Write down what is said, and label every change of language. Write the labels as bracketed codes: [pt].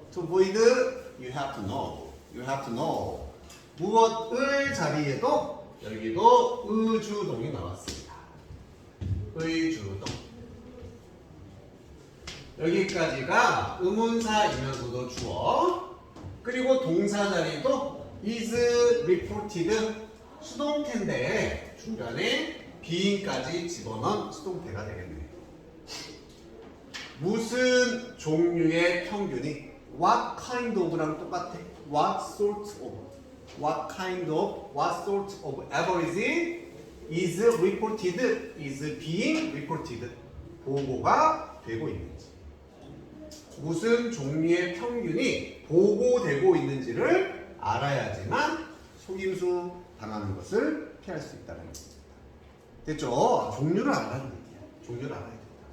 [en] To avoid, you have to know. You have to know. [ko] 무엇을 자리에도 여기도 의주동이 나왔습니다. 의주동. 여기까지가 의문사이면서도 주어. 그리고 동사 자리도 [en] is reported [ko] 수동태인데 중간에 being까지 집어넣은 수동태가 되겠네요. 무슨 종류의 평균이 [en] what kind of [ko] 랑 똑같아. what sort of. [en] what kind of, what sort of average is reported, is being reported. [ko] 보고가 되고 있는지. 무슨 종류의 평균이 보고되고 있는지를 알아야지만 속임수 당하는 것을 피할 수 있다는 겁니다. 됐죠? 종류를 알아야 돼요. 종류를 알아야 된다.